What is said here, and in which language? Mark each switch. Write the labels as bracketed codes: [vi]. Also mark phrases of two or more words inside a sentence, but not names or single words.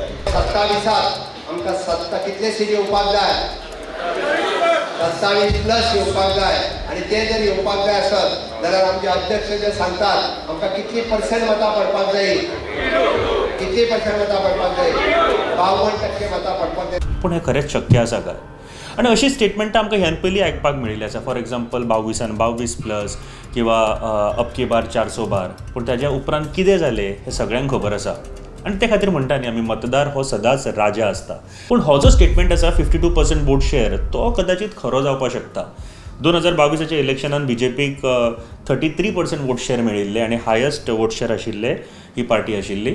[kok] 27 आमकां 70 कितले सीट येवपाक जाय 27 प्लस येवपाक जाय आणि ते जर येवपाक जाय आसत जाल्यार आमचे अध्यक्ष जे सांगतात आमकां कितली % मतां पडपाक जाय कितली % मतां पडपाक जाय 52% मतां पडपाक जाय। पूण हें खरेंच शक्य आसा काय? आनी अशी स्टेटमेंटां आमकां ह्यान पयलीं आयकपाक मेळिल्ली आसा। [en] for example 22 plus [hi] किंवा अब की बार 400 बार। [kok] पूण ताज्या उपरांत कितें जालें हें सगळ्यांक खबर आसा आनी ते खातीर म्हणटा न्ही आमी मतदार हो सदांच राजा आसता। पूण हो जो स्टेटमेंट आसा 52% [en] vote share [kok] तो कदाचित खरो जावपाक शकता। 2022च्या इलेक्शनान बीजेपीक 33% [en] vote share [kok] मेळिल्ले आनी [en] highest vote share [kok] आशिल्ले ही पार्टी आशिल्ली।